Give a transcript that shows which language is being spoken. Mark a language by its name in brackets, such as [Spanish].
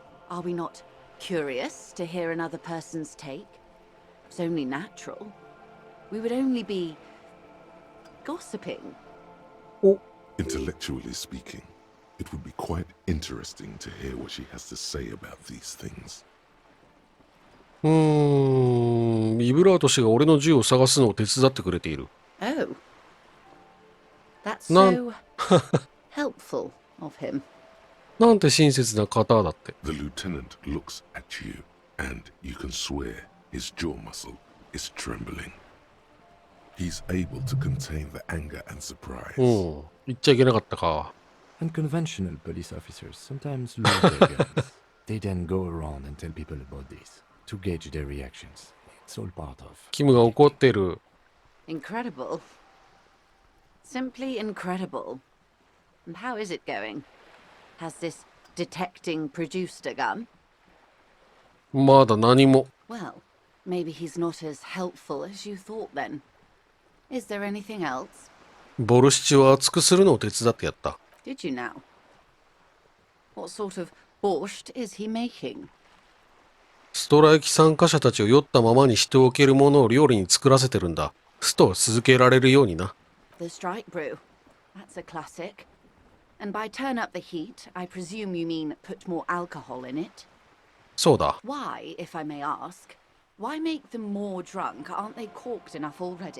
[English] Are we not curious to hear another person's take? It's only natural. We would only be gossiping. Intellectually speaking, it would be quite interesting to hear what she has to say about these things. [Japanese] イブラート氏が俺の銃を探すのを手伝ってくれている。 [English] Oh. That's None. so helpful of him. [Japanese] なんて親切な方だって。 [English] The lieutenant looks at you, and you can swear his jaw muscle is trembling. He's able to contain the anger and surprise. [Japanese] 言っちゃいけなかったか。 [English] Unconventional police officers sometimes lose their guns. They then go around and tell people about this to gauge their reactions. It's all part of. [Japanese] キムが怒ってる。 [English] Incredible. Simply incredible. And how is it going? Has this detecting produced a gun? [Japanese] まだ何も。 [English] Well, maybe he's not as helpful as you thought then. Is there anything else? [Japanese] ボルシチは熱くするのを手伝ってやった。 [English] Did you now? What sort of borscht is he making? [Japanese] ストライキ参加者たちを酔ったままにしておけるものを料理に作らせてるんだ。ストを続けられるようにな。 [English] The strike brew. That's a classic. And by turn up the heat, I presume you mean put more alcohol in it? [Japanese] そうだ。 [English] Why, if I may ask? Why make them more drunk? Aren't they corked enough already?